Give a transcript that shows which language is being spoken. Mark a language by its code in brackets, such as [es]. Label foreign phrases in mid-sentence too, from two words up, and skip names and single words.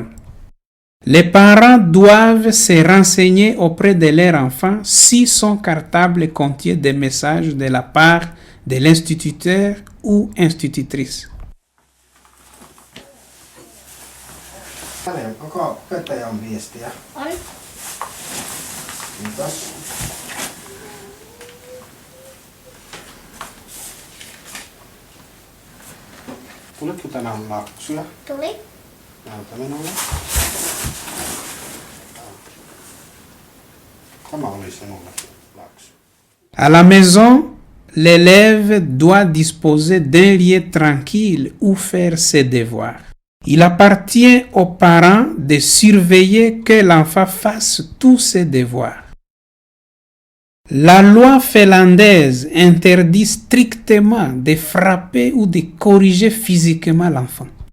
[fr] Les parents doivent se renseigner auprès de leur enfant si son cartable contient des messages de la part de l'instituteur ou institutrice. [fi] Onko opettajan viestiä? On. Kiitos. Tulitko tänään laksuja? Tuli. Näytä minulle. Tämä oli sinulle laksu. [fr] À la maison, l'élève doit disposer d'un lieu tranquille où faire ses devoirs. Il appartient aux parents de surveiller que l'enfant fasse tous ses devoirs. La loi finlandaise interdit strictement de frapper ou de corriger physiquement l'enfant.